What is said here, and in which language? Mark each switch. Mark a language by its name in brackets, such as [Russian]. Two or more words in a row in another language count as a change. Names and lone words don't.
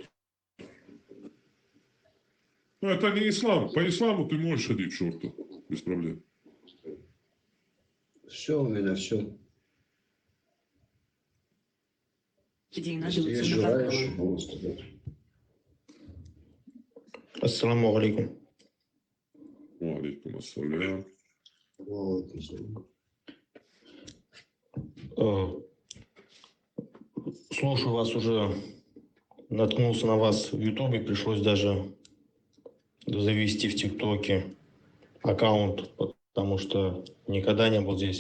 [Russian] Ну, это не ислам. По исламу ты можешь ходить в шортах без проблем. Все у меня, все. Людей Если есть желающие, могу сказать. [Arabic] السلام عليكم. عليكم السلام. [Russian] Слушаю вас уже, наткнулся на вас в Ютубе, пришлось даже завести в ТикТоке аккаунт, потому что никогда не был здесь.